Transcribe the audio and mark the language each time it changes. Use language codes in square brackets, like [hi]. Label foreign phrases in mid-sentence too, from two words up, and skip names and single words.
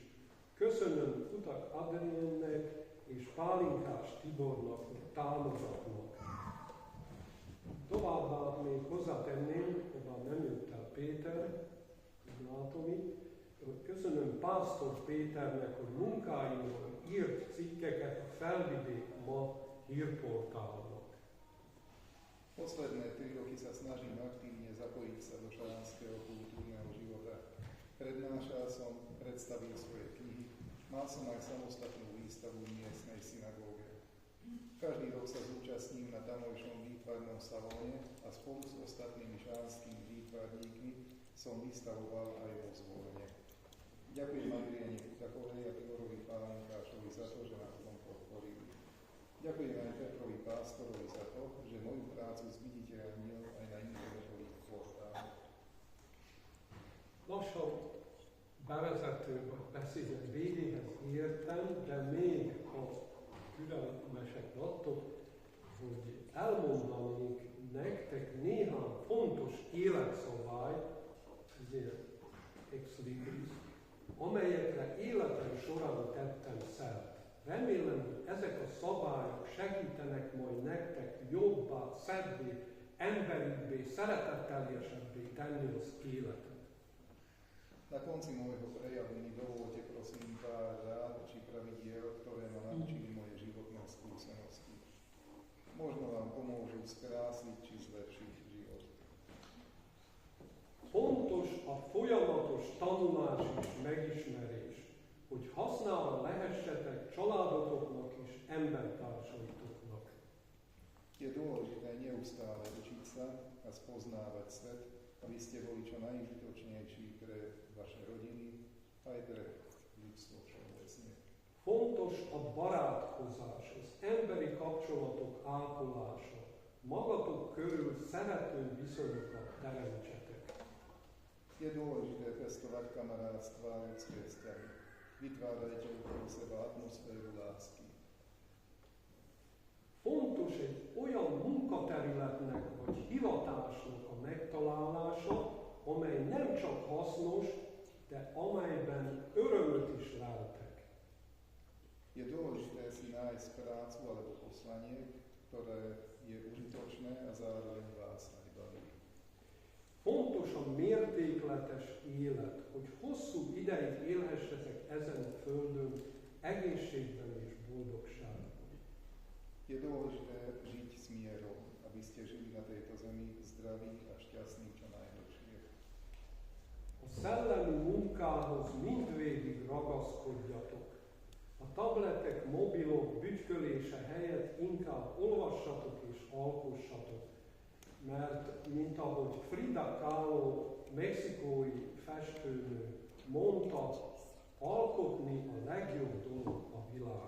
[hu] Köszönöm Utak Adriennek és Pálinkás Tibornak, hogy támogatnak. Továbbá még hozzátenném, bár nem jött el Péter, látom itt, köszönöm Pásztor Péternek, hogy munkáimról írt cikkeket a Felvidék Ma hírportálnak. [sk] Posledné 3 roky sa snažím aktívne zapojiť sa do šalánskeho kultúrneho života. Prednášal som, predstavil svoje knihy, mal som aj samostatnú výstavu v miestnej synagóge. Každý rok sa zúčastním na tamojšom výtvarnom salóne a spolu s ostatnými šalánskymi výtvarníkmi som vystavoval aj vo Zvolene. Ďakujem Adriene Kutakovej a Tiborovi Pálinkášovi za to, že nás v tom podporili. Ďakujem aj Petrovi Pástorovi za to, že moju prácu zviditeľnil aj na internetových portáloch. [hu] Lassan bevezető beszédet végéhez értem, de még a türelmesek adtok, hogy elmondanék nektek néhány fontos életszabályt, ezért [la] ex libris, [hu] amelyekre életem során tettem szert. Remélem, hogy ezek a szabályok segítenek majd nektek jobbá, szebbé, emberibbé, szeretetteljesebbé tenni az életet. [sk] Na konci môjho prejavu mi dovolte prosím pár rád či pravidiel, ktoré ma naučili moje životné skúsenosti. Možno vám pomôžu skrásiť či zlepšiť život. [hu] Fontos a folyamatos tanulás és megismerés, hogy hasznára lehessetek családotoknak és embertársaitoknak. [sk] Je dôležité neustále učiť sa a spoznávať svet, aby ste boli čo najúžitočnejší pre vaše rodiny, aj pre ľudstvo všeobecne. [hu] Fontos a barátkozás, az emberi kapcsolatok ápolása, magatok körül szerető viszonyokat teremtsetek. [sk] Je dôležité pestovať kamarátstva a ľudské vzťahy. Vytvárajte okolo seba atmosféru lásky. [hu] Fontos egy olyan munkaterületnek vagy hivatásnak a megtalálása, amely nem csak hasznos, de amelyben örömöt is leltek. [sk] Je dôležité si nájsť prácu alebo poslanie, ktoré je užitočné a zároveň vás aj baví. [hu] Fontos a mértékletes élet, hogy hosszú ideig élhessetek ezen a földön egészségben és boldogságban. [sk] Je dôležité žiť s mierom, aby ste žili na tejto zemi zdraví a šťastní čo najdlhšie. [hu] A szellemi munkához mindvégig ragaszkodjatok. A tabletek, mobilok bütykölése helyett inkább olvassatok és alkossatok. Mert, mint ahogy Frida Kahlo, mexikói festőnő mondta, alkotni a legjobb dolog a világon.